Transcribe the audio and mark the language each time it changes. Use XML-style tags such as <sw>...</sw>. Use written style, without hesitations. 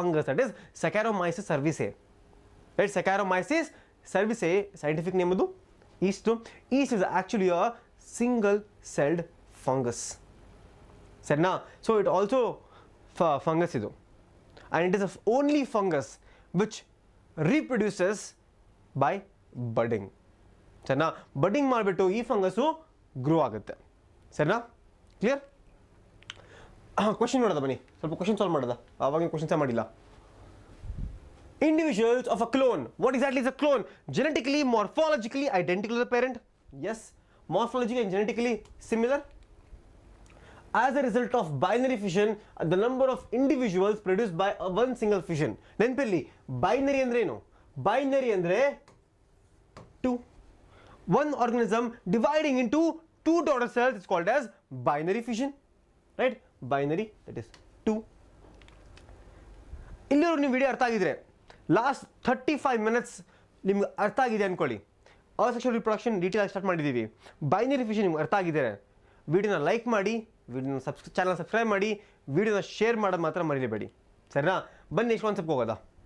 <kn>That is ಸೆಕ್ಯಾರೊಮೈಸಿಸ್ ಸರ್ವಿಸೆ. Right? ಸೆಕ್ಯಾರೊಮೈಸಿಸ್ ಸರ್ವಿಸೆ scientific name ಅದು East.</kn> <en>Yeast is actually a single celled fungus.</en> <kn>ಸರಿನಾ?</kn> <en>So it also fungus ಇದು, and it is the only fungus which reproduces by budding.</en> <kn>ಸರಿನಾ? Budding ಮಾಡಿಬಿಟ್ಟು ಈ fungus grow ಆಗುತ್ತೆ. ಸರಿನಾ? Clear? Question ನೋಡೋದ, ಬನ್ನಿ ಸ್ವಲ್ಪ ಕ್ವಶನ್ ಸಾಲ್ವ್ ಮಾಡೋದ. ಆವಾಗ ಕ್ವಶನ್ಸೇ ಮಾಡಿಲ್ಲ.</kn> <en>Individuals of a clone. What exactly is a clone? Genetically, morphologically identical to the parent. Yes, morphologically and genetically similar. As a result of binary fission, the number of individuals produced by one single fission. ನೆನಪಿರಲಿ, binary ಅಂದ್ರೆ ಏನು? Binary ಅಂದರೆ 2. One organism dividing into 2 daughter cells is called as binary fission. Right? Binary, that is 2.</en> <kn>ಇಲ್ಲಿವರೆಗೂ ನೀವು video ಅರ್ಥ ಆಗಿದ್ರೆ, last 35 minutes ನಿಮ್ಗೆ ಅರ್ಥ ಆಗಿದೆ ಅಂದ್ಕೊಳ್ಳಿ. ಅಸೆಕ್ಷುವಲ್ ರಿಪ್ರೊಡಕ್ಷನ್ ಡೀಟೇಲ್ ಆಗಿ ಸ್ಟಾರ್ಟ್ ಮಾಡಿದ್ದೀವಿ. ಬೈನರಿ ಫಿಷನ್ ನಿಮ್ಗೆ ಅರ್ಥ ಆಗಿದ್ದಾರೆ, ವಿಡಿಯೋನ ಲೈಕ್ ಮಾಡಿ, ವಿಡಿಯೋನ ಚಾನಲ್ ಸಬ್ಸ್ಕ್ರೈಬ್ ಮಾಡಿ, ವಿಡಿಯೋನ ಶೇರ್ ಮಾಡೋದು ಮಾತ್ರ ಮರೀಲೇಬೇಡಿ. ಸರಿನಾ? ಬನ್ನಿ ನೆಕ್ಸ್ಟ್ ಕಾನ್ಸೆಪ್ಟ್ ಹೋಗೋದಾ.</kn>